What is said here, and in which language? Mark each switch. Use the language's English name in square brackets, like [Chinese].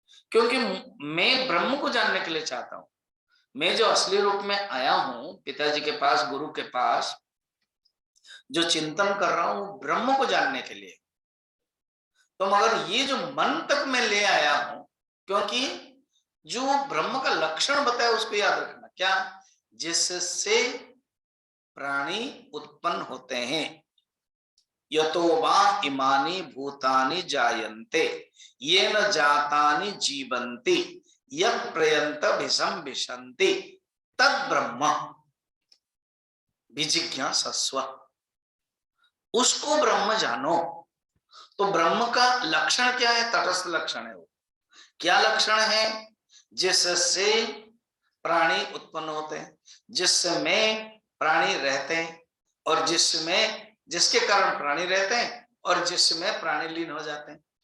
[Hindi] क्योंकि मैं ब्रह्म को जानने के लिए चाहता हूं। मैं जो असली रूप में आया हूं पिताजी के पास, गुरु के पास, जो चिंतन कर रहा हूं ब्रह्म को जानने के लिए। तो मगर ये जो मन तक मैं ले आया हूं, क्योंकि जो ब्रह्म का लक्षण बताया उसको याद रखना, क्या, जिससे प्राणी उत्पन्न होते हैं। [Sanskrit] यतो वा इमानि भूतानि जायन्ते येन जातानि जीवन्ति यत् प्रयन्त भिषम विशन्ति तद ब्रह्म विजिज्ञासस्व। [Hindi] उसको ब्रह्म जानो। तो ब्रह्म का लक्षण क्या है, तटस्थ लक्षण है। वो क्या लक्षण है, जिससे प्राणी उत्पन्न होते हैं, जिसमें प्राणी रहते हैं, और जिसके कारण प्राणी रहते हैं, और जिसमें प्राणी लीन हो जाते हैं।